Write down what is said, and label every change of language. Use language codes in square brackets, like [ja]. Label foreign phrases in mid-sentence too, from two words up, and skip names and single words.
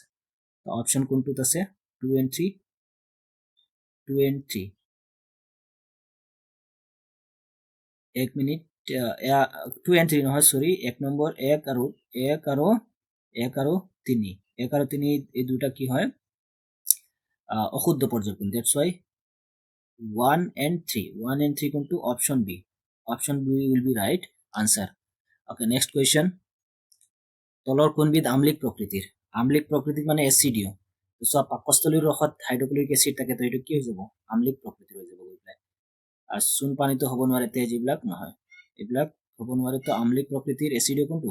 [as] অপশ্যন কোনটোত আছে? 2 and 3। 1 মিনিট, 2 and 3 নহয়, সৰি, 1 নম্বৰ 1 আৰু 3 এই দুটা কি হয়? অশুদ্ধ পৰ্যবেক্ষণ। [en] That's why 1 and 3 [as] কোনটো? [en] option B will be right answer. Okay, next question. [as] তলৰ কোনবিধ আম্লিক প্ৰকৃতিৰ মানে এচিডিও। সো পাকস্থলীৰ ৰসত হাইড্ৰক্লোৰিক এচিড থাকে, তো এইটো কি হৈ যাব? আম্লিক প্ৰকৃতিৰ হৈ যাব গৈ পেলাই। আৰু চূণ পানীতো হ'ব নোৱাৰে, তেজ এইবিলাক নহয়, এইবিলাক হ'ব নোৱাৰে। তো আম্লিক প্ৰকৃতিৰ এচিডিও কোনটো?